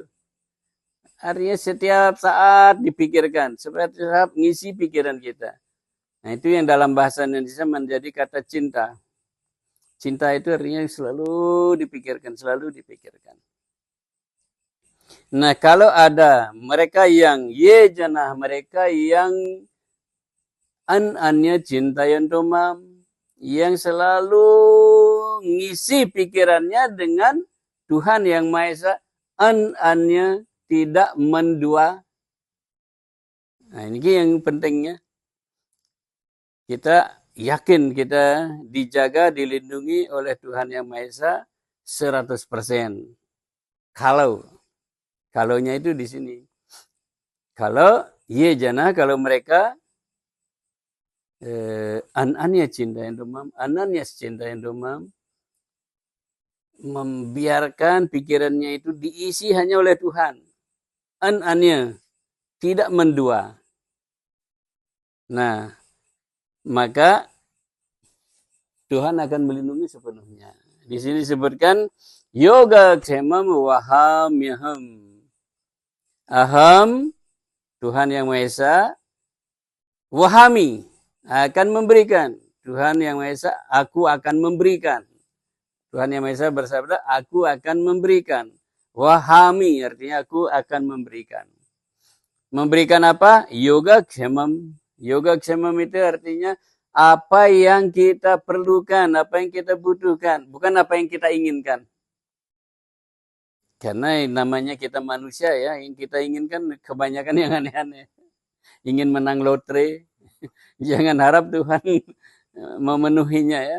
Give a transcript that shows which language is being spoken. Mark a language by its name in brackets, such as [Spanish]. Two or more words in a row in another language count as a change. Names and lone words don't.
[Indonesian] Artinya setiap saat dipikirkan, setiap saat ngisi pikiran kita. Nah itu yang dalam bahasa Indonesia menjadi kata cinta. Cinta itu artinya selalu dipikirkan. Nah kalau ada mereka yang [Sanskrit] ये जनाः, [Indonesian] mereka yang [Sanskrit] अन्य चिन्तयन्तो माम्, [Indonesian] yang selalu ngisi pikirannya dengan Tuhan Yang Maha Esa, anya tidak mendua. Nah ini yang pentingnya. Kita yakin kita dijaga, dilindungi oleh Tuhan Yang Maha Esa 100%. Kalaunya itu di sini. Kalau [Sanskrit] ये जना, [Indonesian] kalau mereka [Sanskrit] अनन्या चिन्तयन्तो माम्, [Indonesian] membiarkan pikirannya itu diisi hanya oleh Tuhan. Ananya tidak mendua. Nah, maka Tuhan akan melindungi sepenuhnya. Di sini disebutkan [Sanskrit] योगक्षेमं वहाम्यहम्. [Indonesian] Aham, Tuhan Yang Maha Esa, wahami, akan memberikan. Tuhan Yang Maha Esa, aku akan memberikan. Tuhan Yang Maha Esa bersabda, aku akan memberikan. Wahami artinya aku akan memberikan. Memberikan apa? [Sanskrit] योग क्षेमम्. योग क्षेमम् [Indonesian] itu artinya apa yang kita perlukan, apa yang kita butuhkan, bukan apa yang kita inginkan. Karena namanya kita manusia ya, yang kita inginkan kebanyakan yang aneh-aneh. Ingin menang lotre, jangan harap Tuhan memenuhinya ya.